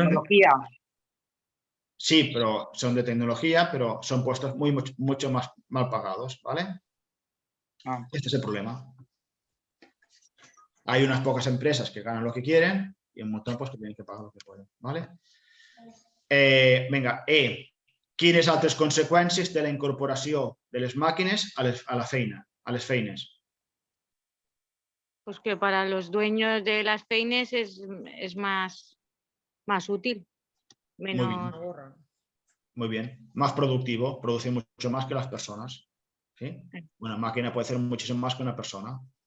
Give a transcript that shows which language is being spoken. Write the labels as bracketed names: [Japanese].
[Spanish] Tecnología. Sí, pero son de tecnología, pero son puestos mucho más mal pagados, ¿vale? Ah. Este es el problema. Hay unas pocas empresas que ganan lo que quieren y un montón pues, que tienen que pagar lo que pueden. ¿Vale? [Catalan] Vinga, quines altres conseqüències té la incorporació de les màquines a la feina, a les feines? [Spanish] Pues que para los dueños de las peines es más útil. Menos. Ahorran. Muy bien. Más productivo, produce mucho más que las personas. ¿Sí? Una máquina puede hacer muchísimo más que una persona.